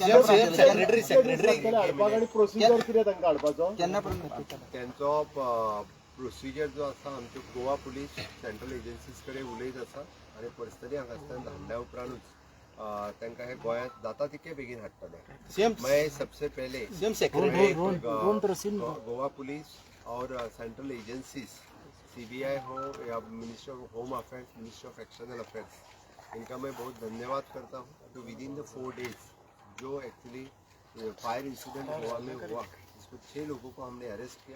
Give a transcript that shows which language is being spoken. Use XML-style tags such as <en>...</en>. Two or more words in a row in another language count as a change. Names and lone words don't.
<kok>त्यांचो प्रोसिजर जो आसा आमच्यो गोवा पुलीस</kok> <en>central agencies</en> <kok>कडेन उलयत आसा आनी पर्सनली हांगासल्यान धाडल्या उपरांतूच तांकां हे गोंयांत जाता तितके बेगीन हाडटले.</kok> <hi>मैं सबसे पहले गोवा पुलिस और</hi> <en>central agencies</en> <hi>CBI हो या मिनिस्ट्री ऑफ होम अफेयर्स, मिनिस्ट्री ऑफ एक्सटर्नल अफेयर्स, इनका मैं बहुत धन्यवाद करता हूँ. तो</hi> <en>within the 4 days</en> <hi>जो एक्चुअली</hi> <en>fire incident</en> <hi>गोवा में हुआ, इसको 6 लोगों को हमने अरेस्ट किया.</hi>